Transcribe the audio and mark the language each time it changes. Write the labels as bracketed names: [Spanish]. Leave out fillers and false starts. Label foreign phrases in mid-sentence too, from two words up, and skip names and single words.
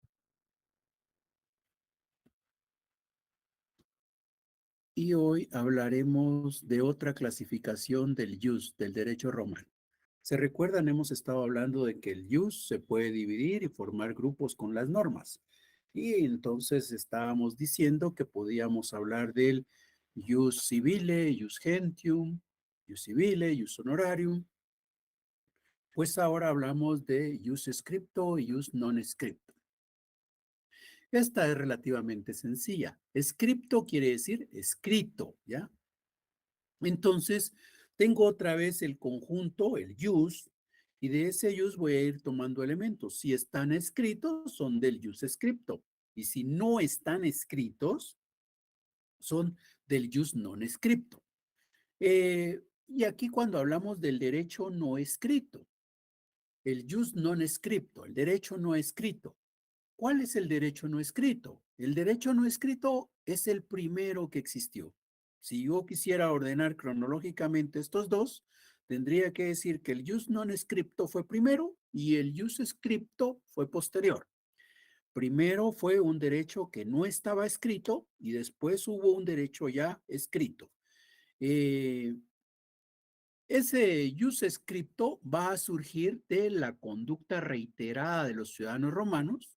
[Spanish] Y hoy hablaremos de otra clasificación del jus, del derecho romano. ¿Se recuerdan? Hemos estado hablando de que el jus se puede dividir y formar grupos con las normas. Y entonces estábamos diciendo que podíamos hablar del [Latin] jus civile, jus gentium, jus civile, jus honorarium. [Spanish] Pues ahora hablamos de [Latin] jus scripto [Spanish] y [Latin] jus non scripto. [Spanish] Esta es relativamente sencilla. Scripto quiere decir escrito, ¿ya? Entonces, tengo otra vez el conjunto, el jus, y de ese jus voy a ir tomando elementos. Si están escritos, son del [Latin] jus scripto. [Spanish] Y si no están escritos, son del [Latin] jus non scripto. [Spanish] Y aquí cuando hablamos del derecho no escrito, el [Latin] jus non scripto, [Spanish] el derecho no escrito. ¿Cuál es el derecho no escrito? El derecho no escrito es el primero que existió. Si yo quisiera ordenar cronológicamente estos dos, tendría que decir que el [Latin] jus non scripto [Spanish] fue primero y el [Latin] jus scripto [Spanish] fue posterior. Primero fue un derecho que no estaba escrito y después hubo un derecho ya escrito. Ese [Latin] jus scripto [Spanish] va a surgir de la conducta reiterada de los ciudadanos romanos.